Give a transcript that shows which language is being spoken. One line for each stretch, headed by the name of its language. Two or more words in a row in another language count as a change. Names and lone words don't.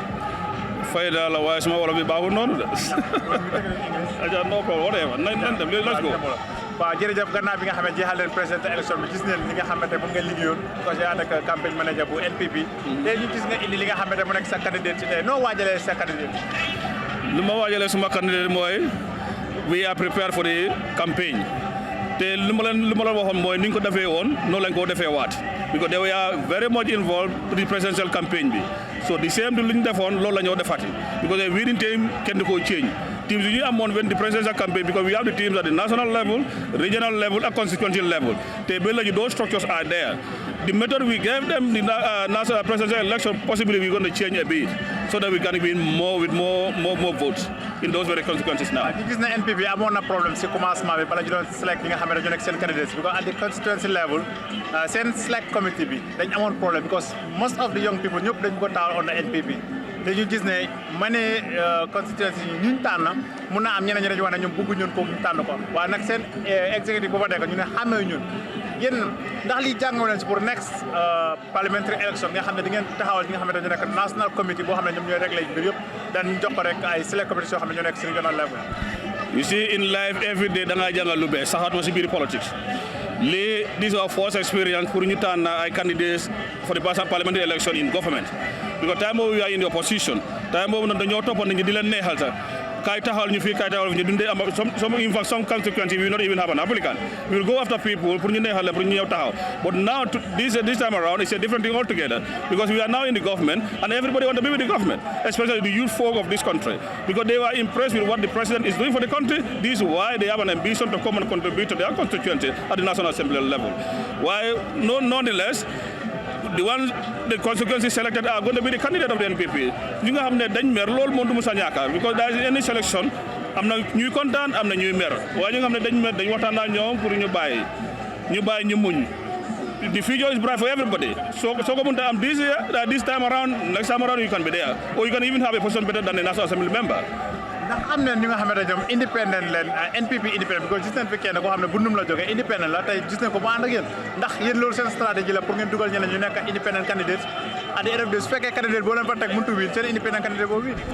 Wolof: Fayda la waaye suma wolof bi baaxul noonu de.
English: Aja no problem whatever
Wolof: nañ dem
English: let's go.
Wolof: waaw jërëjëf gannaaw bi nga xam ne jeexal leen
French: président élection
Wolof: bi gis neen li nga xamante moom ngeen liggéeyoon ko ci ànd ak campagne manager bu NPP tey ñu gis nga indi li nga xamante mu nekk sa candidat ci tey noo waajalee sa candidat Lu ma waajalee suma candidat mooy
English: we are prepared for the campaign.
Wolof: Te lu ma leen waxoon mooy ni ñu ko defee woon noonu lañ ko defee waat
English: because they were very much involved in the presidential campaign bi so the same
Wolof: lu ñu defoon loolu la ñoo defaati
English: because the winning team
Wolof: kenn du ko
English: change teams
Wolof: yi ñu amoon
English: when the presidential campaign because we have the teams at the national level, regional level and constituency level
Wolof: te ba léegi
English: those structures are there. The method we gave them the national presidential election possibly we're going to change a bit so that we can win more with more votes in those very constituencies now.
Wolof: ñu gis na NPP amoon na problème si commencement bi bala ñu doon select li nga xam ne dañoo nekk seen candidates
English: because at the constituency level
Wolof: seen
English: select committee
Wolof: bi dañ amoon problème
English: because most of the young people
Wolof: ñëpp dañ ko taal
English: on the NPP
Wolof: te ñu gis ne ma ne constituency yi ñu tànn mun naa am ñeneen ñi dañu wax ne ñoom bëggu ñun ko ñu tànn ko waaye nag seen exécutif bu fa nekk ñu ne xamee ñun yéen ndax lii jàngoo leen si pour
English: next parliamentary election
Wolof: nga xam ne di ngeen taxawal ñi nga xam ne dañu nekk
English: national committee
Wolof: boo xam ne ñoom ñooy réglé mbir yëpp daan jox ko rek ay select committee yoo xam ne ñoo nekk si
English: regional level. You see in life every day
Wolof: da ngaa jàngal lu bees saxaatuma si biir
English: politics lii this is our first experience
Wolof: pour ñu tànn ay
English: candidates for the parliamentary election in government because time boobu we are in the opposition time
Wolof: boobu nag dañoo toppoon nañu di leen neexal sax kaay taxawal ñu fii kaay taxawal ñu dundee am
English: some constituency we will not even have an applicant we will go after people
Wolof: pour ñu neexal leen pour ñu ñëw taxaw
English: but now this time around it's a different thing altogether because we are now in the government and everybody want to be with the government especially the youth folk of this country because they were impressed with what the president is doing for the country. This is why they have an ambition to come and contribute to their constituency at the National Assembly level. Why nonetheless the constituency selected are going to be the candidate of the NPP.
Wolof: ñi nga xam ne dañ mer loolu moom du mu sa ñaakaar
English: because there is any selection
Wolof: am na ñuy kontaan am na ñuy mer waaye ñi nga xam ne dañ mer dañ waxtaan ak ñoom pour ñu bàyyi ñu muñ.
English: The future is bright for everybody. So am this time around, next time around you can be there. Or you can even have a position better than a National Assembly member.
Wolof: ndax am na ñu nga xamante ñoom independent leen NPP independent because gis nañ fi kenn koo xam ne bu ndum la jógee independent la tey gis nañ ko mu ànd ak yéen ndax yéen loolu seen stratégie la pour ngeen dugal ñeneen ñu nekk
English: independent candidate at the end of the day
Wolof: su fekkee candidate boo leen fa teg mëntu win seen independent candidate boobu win.